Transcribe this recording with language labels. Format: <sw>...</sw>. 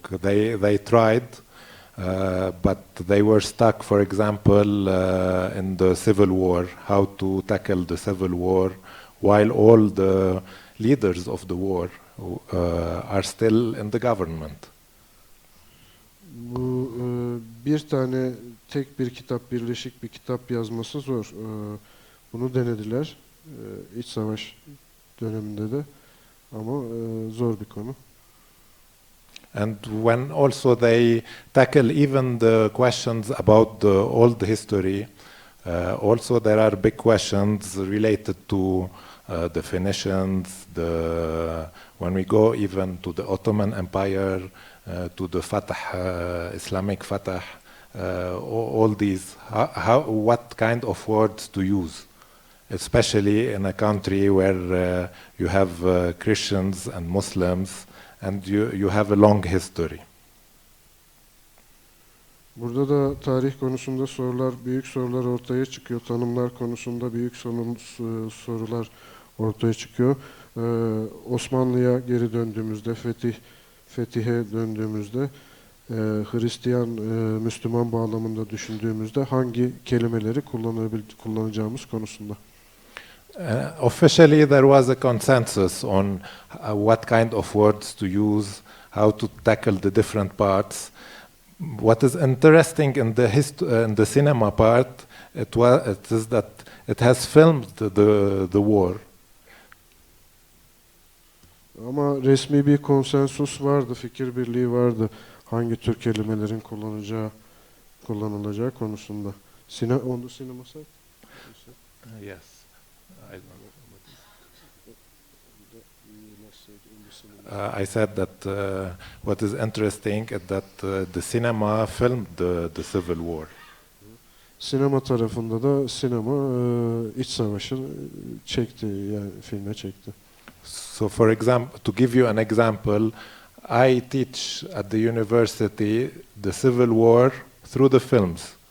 <en>They tried. But they were stuck, for example, in the Civil War, how to tackle the Civil War, while all the leaders of the war are still in the government.</en> <tr>Bu bir tane tek bir kitap, birleşik bir kitap yazması zor. Bunu denediler iç savaş döneminde de, ama zor bir konu.</tr> <en>And when also they tackle even the questions about the old history, also there are big questions related to the Phoenicians, when we go even to the Ottoman Empire, to the Fatah, Islamic Fatah, all these, what kind of words to use, especially in a country where you have Christians and Muslims, and you have a long history.</en> <tr>Burada da tarih konusunda büyük sorular ortaya çıkıyor. Tanımlar konusunda büyük sorular ortaya çıkıyor. Osmanlı'ya geri döndüğümüzde, fetihe döndüğümüzde Hristiyan, Müslüman bağlamında düşündüğümüzde hangi kelimeleri kullanacağımız konusunda.</tr> <en>Officially, there was a consensus on what kind of words to use, how to tackle the different parts. What is interesting in the cinema part, it is that it has filmed the war.</en> <tr>Ama resmi bir konsensus vardı, fikir birliği vardı. Hangi tür kelimelerin kullanılacağı konusunda.</tr> <en>On the cinema side? Yes. I don't know. I said that what is interesting is that the cinema filmed the civil war.</en> <tr>Sinema tarafında da sinema iç savaşı çekti, yani filme çekti.</tr> <en>So for example, to give you an example, I teach at the university the civil war through the films.</en>